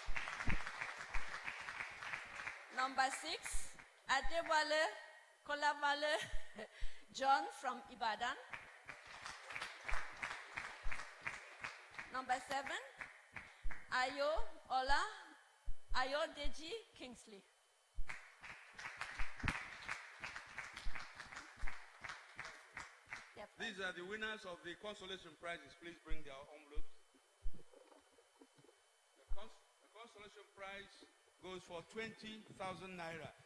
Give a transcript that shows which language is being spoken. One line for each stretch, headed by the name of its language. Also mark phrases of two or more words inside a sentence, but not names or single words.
English: Number 6, Adewale Kolavale John from Ibadan. Number 7, Ayo Deji Kingsley. These are the winners of the consolation prizes. Please bring their envelopes. The consolation prize goes for 20,000 naira.